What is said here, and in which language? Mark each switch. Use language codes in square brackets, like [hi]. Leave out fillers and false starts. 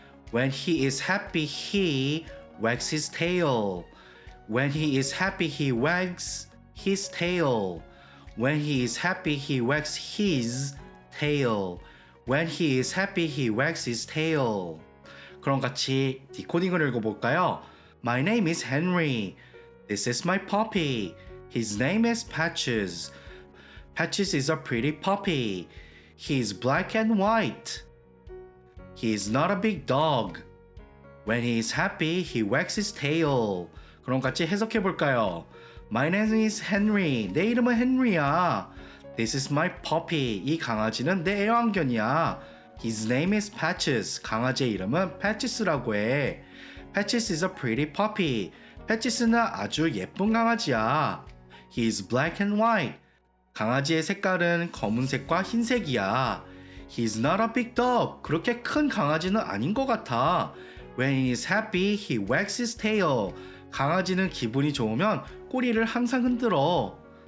[en] When he is happy, he wags his tail. When he is happy, he wags his tail. When he is happy, he wags his tail. When he is happy, he wags his tail. [ko] 그럼 같이 디코딩을 읽어볼까요? [en] My name is Henry. This is my puppy. His name is Patches. Patches is a pretty puppy. He is black and white. He is not a big dog. When he is happy, he wags his tail. [ko] 그럼 같이 해석해볼까요? [en] My name is Henry. [ko] 내 이름은 헨리야. [en] This is my puppy. [ko] 이 강아지는 내 애완견이야. [en] His name is Patches. [ko] 강아지의 이름은 Patches라고 해. [en] Patches is a pretty puppy. [ko] Patches는 아주 예쁜 강아지야. [en] He is black and white. [ko] 강아지의 색깔은 검은색과 흰색이야. [en] He's not a big dog. [ko] 그렇게 큰 강아지는 아닌 것 같아. [en] When he is happy, he wags his tail. [ko] 강아지는 기분이 좋으면 꼬리를 항상 흔들어.